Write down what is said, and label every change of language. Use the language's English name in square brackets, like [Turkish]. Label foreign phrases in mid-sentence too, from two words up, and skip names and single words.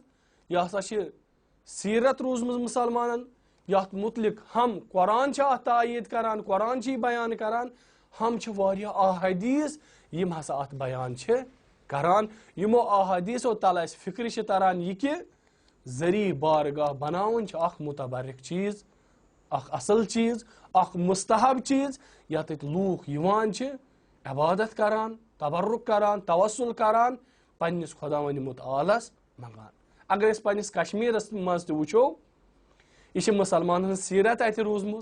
[Kashmiri] یہِ ہسا چھِ سیرت روٗزمٕژ مُسلمانن یتھ متعلق ہم قرآن چھِ اتھ تایید کران قرآن چھِ یہِ بیان کران ہم چھِ واریاہ احادیٖث یِم ہسا اتھ بیان چھِ کران. یِمو احادیٖثو تل اسہِ فکرِ چھِ تران یہِ کہِ ذریعہ بارگاہ بناوُن چھِ اکھ متبرک چیٖز اکھ اصل چیٖز اکھ مستحب چیٖز یتھ لوٗکھ یِوان چھِ عبادت کران تبرک کران توسل کران پننِس خۄداوندِ مُتعالس منٛگان. اگر أسۍ پننِس کشمیٖرس منٛز تہِ وٕچھو یہِ چھِ مُسلمانن ہٕنٛز سیرت اتہِ روٗزمٕژ.